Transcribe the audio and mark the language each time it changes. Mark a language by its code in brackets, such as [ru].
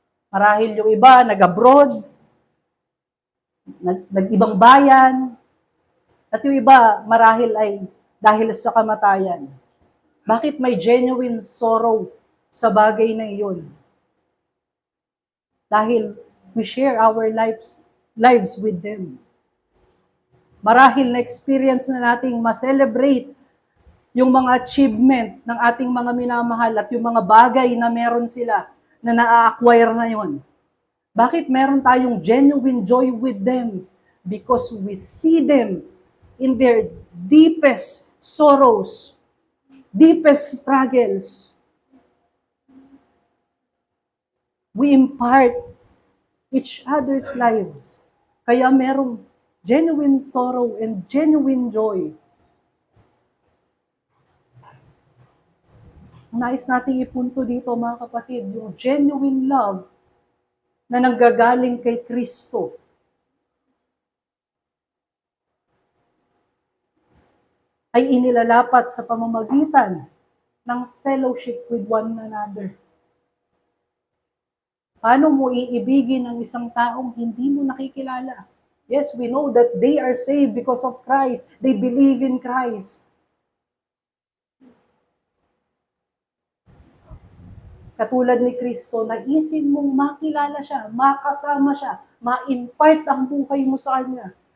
[tl] Marahil yung iba, nag-abroad, nag-ibang bayan, at yung iba, marahil ay dahil sa kamatayan. Bakit may [en] genuine sorrow [tl] sa bagay na iyon? Dahil [en] we share our lives with them. [tl] Marahil na experience na nating ma-celebrate yung mga achievement ng ating mga minamahal at yung mga bagay na meron sila na na-acquire ngayon. Bakit meron tayong [en] genuine joy with them? Because we see them in their deepest sorrows, deepest struggles. We impart each other's lives. [tl] Kaya merong [en] genuine sorrow and genuine joy. [tl] Nais nating ipunto dito mga kapatid, yung [en] genuine love [tl] na nanggagaling kay Kristo. Ay inilalapat sa pamamagitan ng [en] fellowship with one another. [tl] Paano mo iibigin ang isang taong hindi mo nakikilala? [en] Yes, we know that they are saved because of Christ. They believe in Christ. [tl] Katulad ni Kristo, naisin mong makilala siya, makasama siya, ma-impart ang buhay mo sa Kanya.